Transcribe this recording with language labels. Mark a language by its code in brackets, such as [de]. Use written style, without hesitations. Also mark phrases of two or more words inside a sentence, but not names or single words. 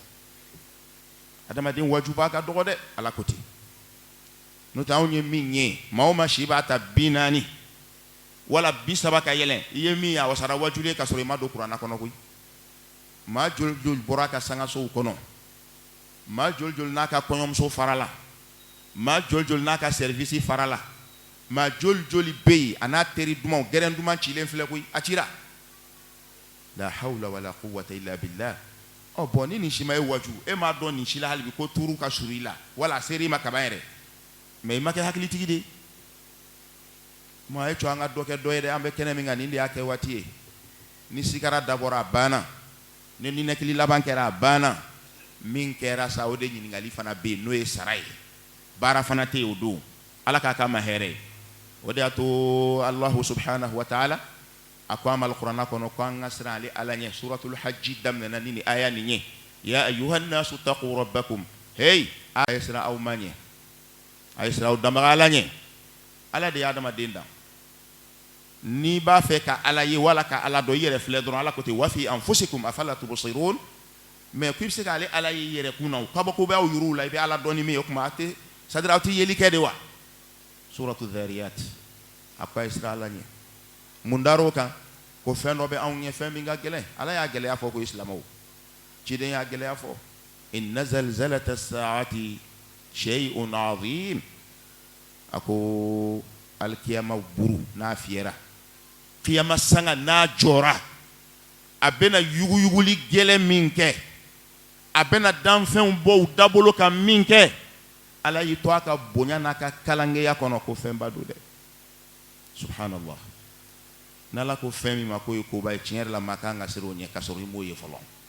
[bm] adamaden wajuba ka dɔgɔ dɛ ala ko ten n'o tɛ anw ye min ye maa o maa si b'a ta 40 wala 30 ka yɛlɛn i ye min ye a wasara wajulen ka sɔrɔ i ma don kuranna kɔnɔ koyi maa joli joli bɔra a ka sangasow kɔnɔ maa joli joli n'a ka kɔɲɔmuso fara la maa joli joli n'a ka service fara la maa joli joli bɛ yen a n'a teri dumanw gɛrɛn duman cilen filɛ koyi a cira [ar] لا حول ولا قوة إلا بالله [bm] bon ni nin si ma ye waju e m'a dɔn nin si la hali bi ko tuuru ka surun i la wala a sera i ma kaban yɛrɛ mais i ma kɛ hakilitigi de maa ye co an ka dɔ kɛ dɔ ye dɛ an bɛ kɛnɛ min kan nin de y'a kɛ waati ye ni sigara dabɔra a banna ni ninɛkili laban kɛra a banna min kɛra sa o de ɲininkali fana bɛ yen n'o ye sara ye baara fana tɛ yen o don ala k'a k'a ma hɛrɛ ye o de y'a to [ar] الله سبحانه وتعالى [bm] a ko an ma alikuranna kɔnɔ ko an ka siran ale ala ɲɛ suratul hajji daminɛna ni nin aya nin ye [ar] يا أيها الناس اتقوا ربكم [bm] hey a ye siran aw ma ɲɛ a ye siran aw danbaga ala ɲɛ ala de ye adamaden dan n'i b'a fɛ ka ala ye wala ka ala dɔn i yɛrɛ filɛ dɔrɔn ala ko ten [ar] وفي أنفسكم أفلا تبصرون [bm] mais ko i bɛ se k'ale ala ye i yɛrɛ kun na o kabako bɛ aw yuru la i bɛ ala dɔn ni min ye o tuma c'est-à-dire aw tɛ yeli kɛ de wa suratul dhariyat a ko a ye siran ala ɲɛ mun dar'o kan ko fɛn dɔ bɛ anw ɲɛ fɛn min ka gɛlɛn ala y'a gɛlɛya fɔ ko silamɛw ciden y'a gɛlɛya fɔ [ar] إن زلزلة الساعة شيء عظيم [bm] a ko alikiyama buru n'a fiyɛra kiyama sanga n'a jɔra a bɛna yuguyuguli gɛlɛn min kɛ a bɛna danfɛnw bɔ u dabolo kan min kɛ ala y'i to a ka bonya n'a ka kalangeya kɔnɔ ko fɛnba don dɛ subhanallah n'ala ko fɛn min ma ko ye koba ye tiɲɛ yɛrɛ la maa kan ka siran o ɲɛ ka sɔrɔ i m'o ye fɔlɔ